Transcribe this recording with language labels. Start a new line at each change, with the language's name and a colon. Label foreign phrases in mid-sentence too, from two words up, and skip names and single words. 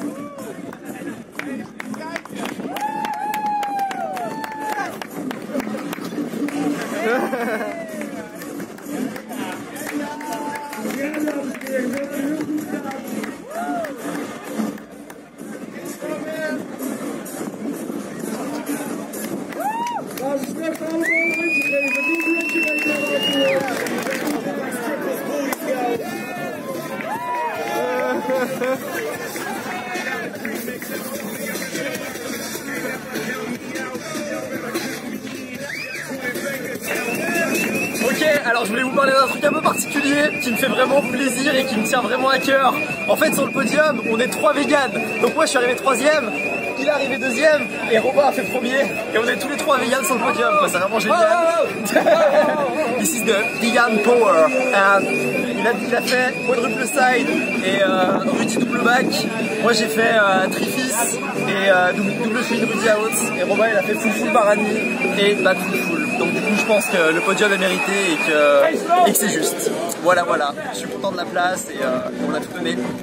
Dutch: Ja, dames en heren, we hebben heel goed gedaan. Laten we straks allemaal een handje geven. Doe een handje mee naar
French: Ok, alors je voulais vous parler d'un truc un peu particulier qui me fait vraiment plaisir et qui me tient vraiment à cœur. En fait, sur le podium, on est 3 véganes. Donc moi, je suis arrivé 3ème, il est arrivé 2ème et Robin a fait premier. Et on est tous les 3 véganes sur le podium. C'est vraiment génial.
English: This is the vegan power.
French: And il a fait quadruple side et Rudy double back. Moi, j'ai fait trifis et double swing Rudy out. Et Robin, il a fait full barani et back full. Donc du coup je pense que le podium est mérité et que c'est juste. Voilà, je suis content de la place et on a tout donné.